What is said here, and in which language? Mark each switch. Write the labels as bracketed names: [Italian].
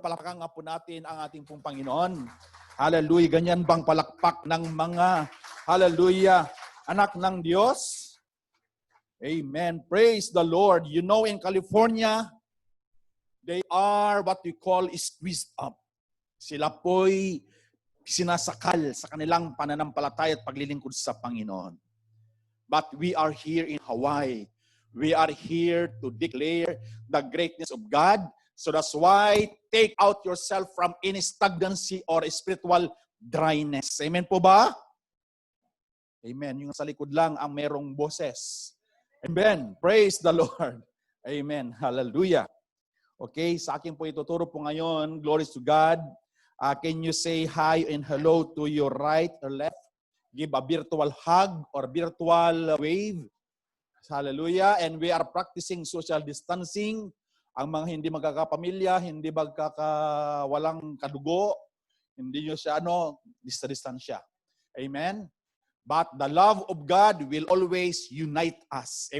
[Filipino] Palakpakan nga po natin ang ating pong Panginoon. Hallelujah. Ganyan bang palakpak ng mga, hallelujah, anak ng Diyos? [English] Amen. Praise the Lord. You know, in California, they are what we call squeezed up. [Filipino] Sila po'y sinasakal sa kanilang pananampalataya at paglilingkod sa Panginoon. [English] But we are here in Hawaii. We are here to declare the greatness of God. So that's why take out yourself from any stagnancy or spiritual dryness. [Filipino] Amen po ba? Amen. Yung sa likod lang ang merong boses. Amen. [English] Praise the Lord. Amen. Hallelujah. Okay, [Filipino] sa akin po ituturo po ngayon. [English] Glory to God. Can you say hi and hello to your right or left? Give a virtual hug or virtual wave. Hallelujah. And we are practicing social distancing. [Filipino] Ang mga hindi magkakapamilya, hindi walang kadugo, hindi nyo siya, distansya. Amen? [English] But the love of God will always unite us.